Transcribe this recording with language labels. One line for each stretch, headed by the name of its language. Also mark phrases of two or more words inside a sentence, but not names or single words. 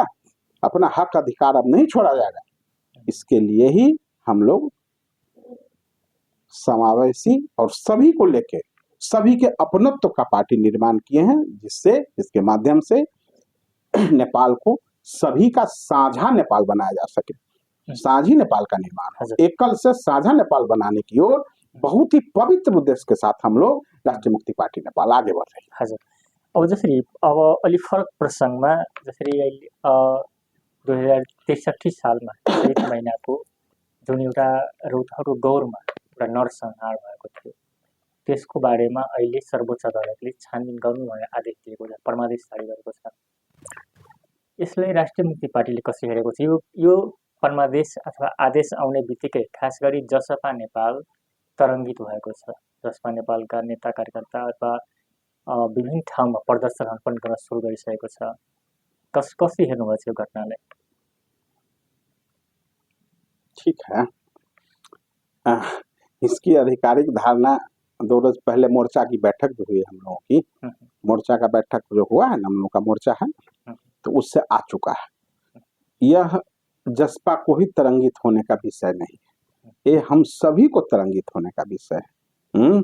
Hindi: अपना हक अधिकार अब नहीं छोड़ा जाएगा। इसके लिए ही हम लोग समावेशी और सभी को लेके सभी के अपनत्व का पार्टी निर्माण किए हैं, जिसके माध्यम से नेपाल को सभी का साझा नेपाल बनाया जा सके। साझी नेपाल का निर्माण, एकल से साझा नेपाल बनाने की ओर बहुत ही पवित्र उद्देश्य के साथ हम लोग राष्ट्रिय मुक्ति पार्टी नेपाल आगे बढ़ रहे हैं।
Nepali: हजुर, अब जसरी अब अलिक फरक प्रसङ्गमा जसरी अहिले 2063 सालमा चैत महिनाको जुन एउटा रौतहटको गौरमा एउटा नरसंहार भएको थियो, त्यसको बारेमा अहिले सर्वोच्च अदालतले छानबिन गर्नु भनेर आदेश दिएको छ, परमादेश जारी गरेको छ। यसलाई राष्ट्रिय मुक्ति पार्टीले कसरी हेरेको छ? यो परमादेश अथवा आदेश आउने बित्तिकै खास गरी जसपा नेपाल तरङ्गित भएको छ। जसपा नेपालका नेता कार्यकर्ता अथवा विभिन्न ठाउँमा प्रदर्शनहरू पनि गर्न सुरु गरिसकेको छ। कसरी हेर्नुभएको छ यो घटनालाई?
Hindi: ठीक है, इसकी आधिकारिक धारणा 2 रोज पहले मोर्चा की बैठक जो हुई हम लोगों की, मोर्चा का बैठक जो हुआ है, हम लोगों का मोर्चा है, तो उससे आ चुका है। यह जसपा को ही तरंगित होने का विषय नहीं है, ये हम सभी को तरंगित होने का विषय है।